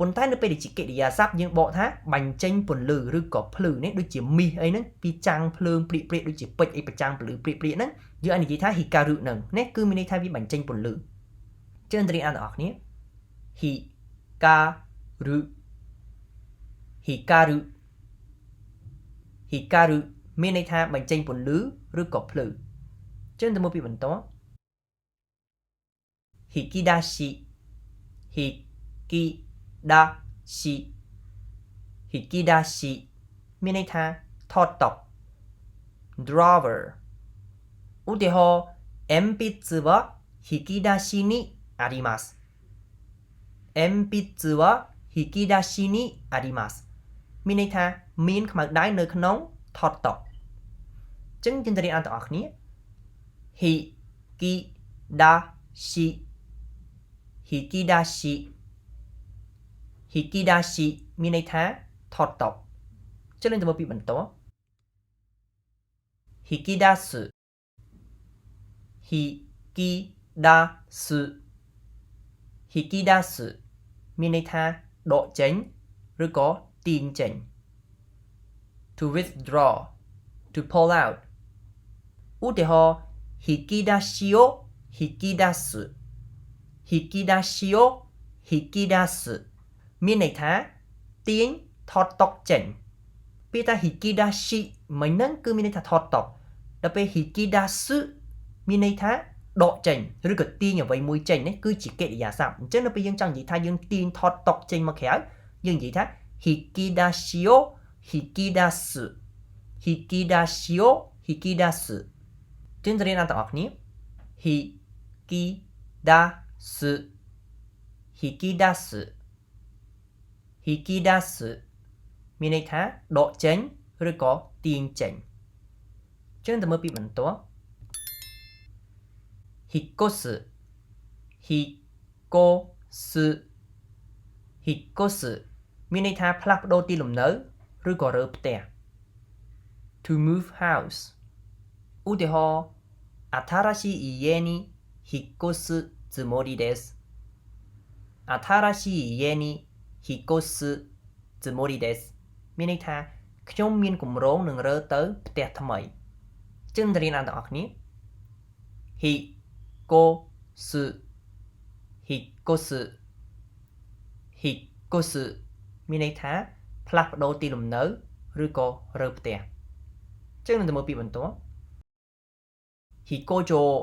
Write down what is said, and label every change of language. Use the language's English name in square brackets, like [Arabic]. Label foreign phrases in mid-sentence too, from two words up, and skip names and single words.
[Khmer] ន្តែនៅពេលដែលជាកិរិយាសព្ទយើងបកថាបញ្ចេញពន្លឺឬក៏ភ្លឺនេះដូចជាមាសអីហ្នឹងពីចាំងភ្លើងព្រាកដូចជាពេជ្រអីប្រចាំងភ្លឺព្រាកហ្នឹងយើងអាចនិយាយថា hikaru ហ្នឹងនេះគឺមានន័យថាវាបញ្ចេញពន្លឺចឹងរៀនអានទាំងអស់គ្នា光るមានន័យថាបញ្ចេញពន្លឺឬក៏ភ្លឺចឹងទៅមើលពីបន្ត引き出し មានន័យថាថតតុ drawer ឧទាហរណ៍鉛筆は引き [Japanese] 出しにあります鉛筆は引き出しにあります [Khmer] មានន័យថាមានខ្មៅដៃនៅក្នុងថតតុចឹងយើងទៅរៀនអានទាំងអស់គ្នា引き出しមានន័យថាថតតុកចឹងនឹងទៅមើលពីបន្ត [Japanese] 引き出す引き出す引き出す [Khmer] មានន័យថាដកចេញឬក៏ទាញចេញ [English] to withdraw to pull out [Khmer] ឧទាហរណ៍ [Japanese] 引き出しを引き出す引き出しを引き出す [Khmer] មានន័យថាទាញថតតុកចេញពេលថា hikidashi មិញហ្នឹងគឺមានន័យថាថតតុកដល់ពេល hikidasu មានន័យថាដកចេញឬក៏ទាញអ្វីមួយចេញនេះគឺជាកិរិយាសព្ទអញ្ចឹងនៅពេលយើងចង់និយាយថាយើងទាញថតតុកចេញមកក្រៅយើងនិយាយថា [Japanese] 引き出しを引き出す引き出しを引き出す [Khmer] ចឹងទៅរៀនដល់ទាំងអស់គ្នា [Japanese] 引き出す引き出す引き出す [Khmer] មានន័យថាដកចេញឬក៏ទាញចេញចឹងទៅមើលពីបន្ទាប់ [Japanese] 引っ越す引っ越す [Khmer] hikosu មានន័យថាផ្លាស់ប្ដូរទីលំនៅឬក៏រើផ្ទះ [English] to move house [Khmer] ឧទាហរណ៍ [Japanese] 新しい家に引っ越すつもりです新しい家に引っ越すつもりです [Khmer] មានន័យថាខ្ញុំមានគម្រោងនឹងរើទៅផ្ទះថ្មីចឹងទៅរៀនដល់ទាំងអស់គ្នា [Japanese] 引っ越す引っ越す引っ越す [Khmer] មានន័យថាផ្លាស់ប្ដូរទីលំនៅឬក៏រើផ្ទះចឹងនឹងទៅមើលពីបន្ទាប់ hikojo